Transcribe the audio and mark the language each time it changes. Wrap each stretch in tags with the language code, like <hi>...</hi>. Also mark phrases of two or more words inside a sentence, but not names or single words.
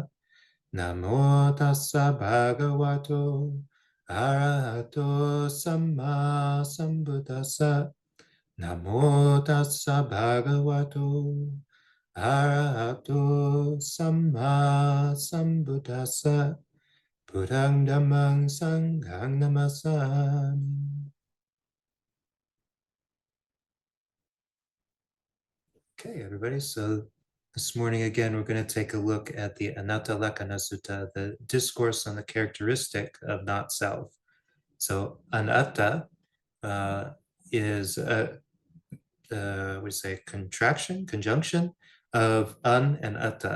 <pi>Namo tassa bhagavato arahato samma sambuddhassa. Namo tassa bhagavato arahato samma sambuddhassa. Buddhang dhammang sanghang namasami.</pi> <en>Okay, everybody. So this morning, again, we're going to take a look at the Anattalakkhana Sutta, the discourse on the characteristic of not self. So anatta is we say conjunction of an and atta.</en>